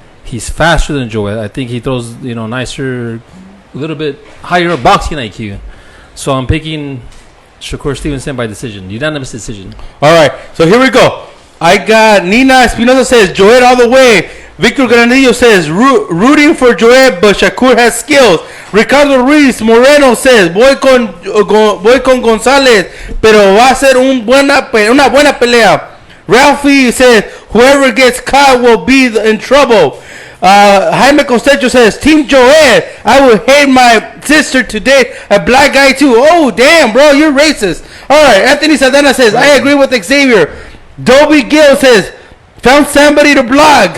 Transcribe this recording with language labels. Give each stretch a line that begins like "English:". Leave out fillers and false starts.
English: He's faster than Joet. I think he throws, nicer, a little bit higher boxing IQ. So I'm picking Shakur Stevenson by decision. Unanimous decision. All right. So here we go. I got Nina Espinosa says Joet all the way. Victor Granadillo says rooting for Joet, but Shakur has skills.
Spanish: Ricardo Ruiz Moreno says voy con González, pero va a ser una buena pelea.
English: Ralphie says whoever gets caught will be in trouble. Jaime Costecho says Team Joet. I would hate my sister today. A black guy too. Oh damn, bro, you're racist. All right. Anthony Saldana says I agree with Xavier. Dobie Gill says found somebody to blog.